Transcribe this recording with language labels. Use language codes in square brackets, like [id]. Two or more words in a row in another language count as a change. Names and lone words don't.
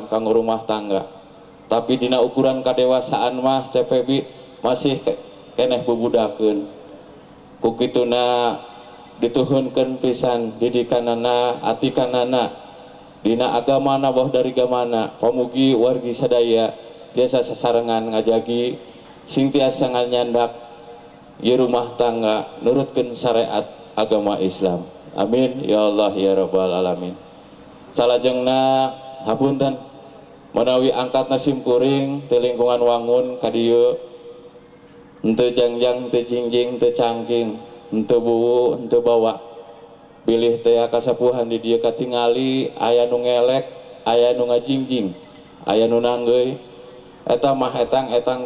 [su] kanggo rumah tangga tapi dina ukuran kadewasaan mah CPB masih keneh bubudakeun ku kituna dituhunkeun pisan didikanana atikanana dina agamana boh dari gamana pamugi wargi sadaya tiasa sasarengan ngajagi sing tiasa nganyandak ieu rumah tangga nurutkeun syariat agama Islam. [ar] آمين يا الله يا رب العالمين. [su] Salajengna hapunten menawi angkatna simkuring ti lingkungan Wangun ka dieu henteu jangjang teu jingjing teu cangking henteu buwu henteu bawa bilih teh kasapuhan di dieu katingali aya nu ngelek aya nu ngajingjing aya nu nanggeuy eta mah etang